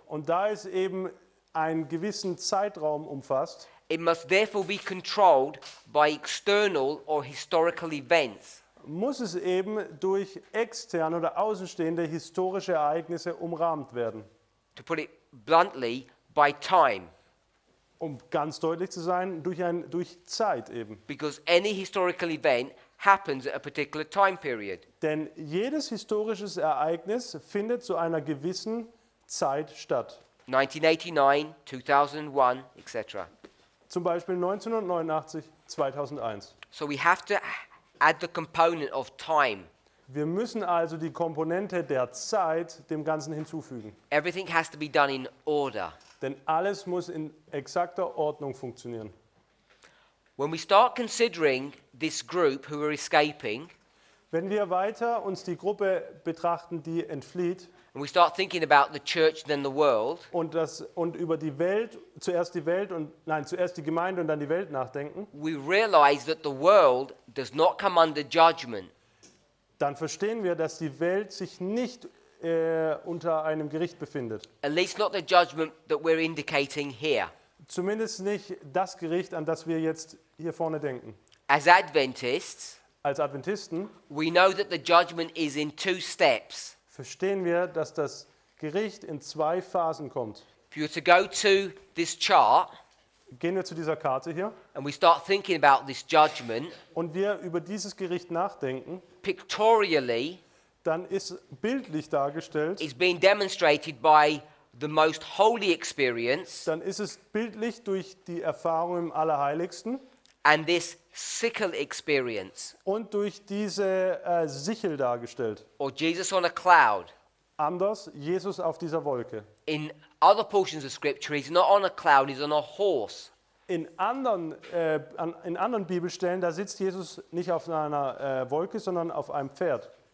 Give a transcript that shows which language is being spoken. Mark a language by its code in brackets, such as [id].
[de] Und da es eben einen gewissen Zeitraum umfasst, [en] it must therefore be controlled by external or historical events. [de] muss es eben durch externe oder außenstehende historische Ereignisse umrahmt werden. [en] To put it bluntly, by time. [de] Um ganz deutlich zu sein, durch Zeit eben. [en] Because any historical event happens at a particular time period. [de] Denn jedes historisches Ereignis findet zu einer gewissen Zeit statt. [en] 1989, 2001, etc. [de] Zum Beispiel 1989, 2001. [en] So we have to add the component of time. [de] Wir müssen also die Komponente der Zeit dem Ganzen hinzufügen. [en] Everything has to be done in order. [de] Denn alles muss in exakter Ordnung funktionieren. [en] When we start considering this group who are escaping, [de] Wenn wir weiter uns die Gruppe betrachten, die entflieht, [en] and we start thinking about the church then the world, [de] und über die Welt, zuerst die Gemeinde und dann die Welt nachdenken, [en] we realize that the world does not come under judgment. [de] dann verstehen wir, dass die Welt sich nicht unter einem Gericht befindet. [en] At least not the judgment that we're indicating here. [de] Zumindest nicht das Gericht, an das wir jetzt hier vorne denken. [en] As Adventists, [de] Als Adventisten [en] we know that the judgment is in 2 steps. [de] verstehen wir, dass das Gericht in 2 Phasen kommt. [en] If you were to go to this chart [de] Gehen wir zu dieser Karte hier [en] and we start thinking about this judgment, [de] und wir über dieses Gericht nachdenken, [en] pictorially, [de] dann ist bildlich dargestellt, [en] it's being demonstrated by the most holy experience [de] dann ist es bildlich durch die Erfahrung im Allerheiligsten [en] and this sickle experience, [de] und durch diese Sichel dargestellt. [en] or Jesus on a cloud. [de] Anders, Jesus auf dieser Wolke. [en] In other portions of Scripture, he's not on a cloud, he's on a horse. [de] In anderen Bibelstellen, da sitzt Jesus nicht auf einer Wolke, sondern auf einem Pferd.